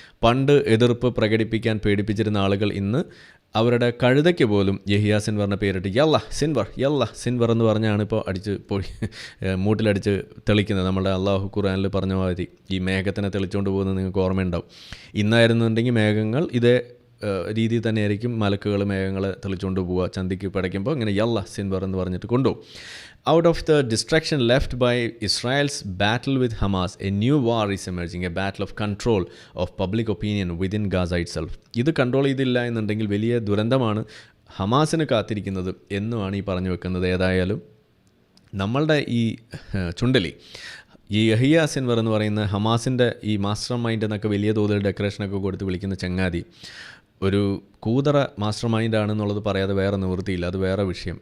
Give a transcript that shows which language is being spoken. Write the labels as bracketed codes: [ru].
[ml] പണ്ട് എതിർപ്പ് പ്രകടിപ്പിക്കാൻ പേടിപ്പിച്ചിരുന്ന ആളുകൾ ഇന്ന് അവരുടെ കഴുതയ്ക്ക് പോലും യഹിയ സിൻവറിൻ്റെ പേരിട്ട് യല്ല സിൻവർ എന്ന് പറഞ്ഞാണ് ഇപ്പോൾ അടിച്ച് മൂട്ടിലടിച്ച് തെളിക്കുന്നത്. നമ്മുടെ അള്ളാഹു ഖുർആനിൽ പറഞ്ഞ മാതിരി ഈ മേഘത്തിനെ തെളിച്ചുകൊണ്ട് പോകുന്നത് നിങ്ങൾക്ക് ഓർമ്മയുണ്ടാവും. ഇന്നായിരുന്നുണ്ടെങ്കിൽ മേഘങ്ങൾ ഇതേ രീതിയിൽ തന്നെയായിരിക്കും മലക്കുകൾ മേഘങ്ങളെ തെളിച്ചുകൊണ്ട് പോവുക. ചന്തിക്ക് പടയ്ക്കുമ്പോൾ ഇങ്ങനെ യല്ല സിൻവർ എന്ന് പറഞ്ഞിട്ട് കൊണ്ടുപോകും. [en] Out of the distraction left by Israel's battle with Hamas, a new war is emerging, a battle of control of public opinion within Gaza itself. [ml] ഇത് കൺട്രോൾ ചെയ്തില്ല എന്നുണ്ടെങ്കിൽ വലിയ ദുരന്തമാണ് ഹമാസിന് കാത്തിരിക്കുന്നത് എന്നുമാണ് ഈ പറഞ്ഞു വെക്കുന്നത്. ഏതായാലും നമ്മളുടെ ഈ ചുണ്ടലി ഈ യഹിയ സിൻവർ എന്ന് പറയുന്ന ഹമാസിൻ്റെ ഈ മാസ്റ്റർ മൈൻഡ് എന്നൊക്കെ വലിയ തോതിൽ ഡെക്കറേഷനൊക്കെ കൊടുത്ത് വിളിക്കുന്ന ചങ്ങാതി ഒരു കൂതറ മാസ്റ്റർ മൈൻഡാണെന്നുള്ളത് പറയാതെ വേറെ നിവൃത്തിയില്ല. അത് വേറെ വിഷയം.